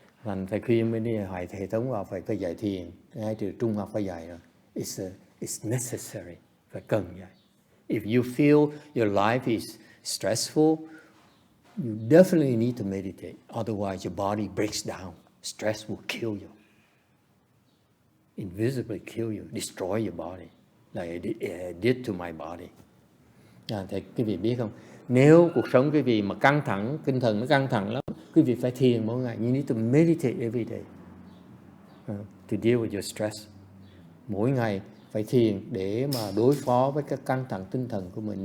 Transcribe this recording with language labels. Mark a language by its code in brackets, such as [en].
[vi] Thành phải khuyên bên đi hệ thống vào phải dạy thiền, ngay từ trung học phải dạy rồi. [en] It's necessary, [vi] phải cần dạy. [en] If you feel your life is stressful, you definitely need to meditate. Otherwise, your body breaks down. Stress will kill you. Invisibly kill you, destroy your body. Like it did to my body. [vi] Thì quý vị biết không? Nếu cuộc sống quý vị mà căng thẳng, tinh thần nó căng thẳng lắm, quý vị phải thiền mỗi ngày. [en] You need to meditate every day to deal with your stress. [vi] Mỗi ngày phải thiền để mà đối phó với cái căng thẳng tinh thần của mình.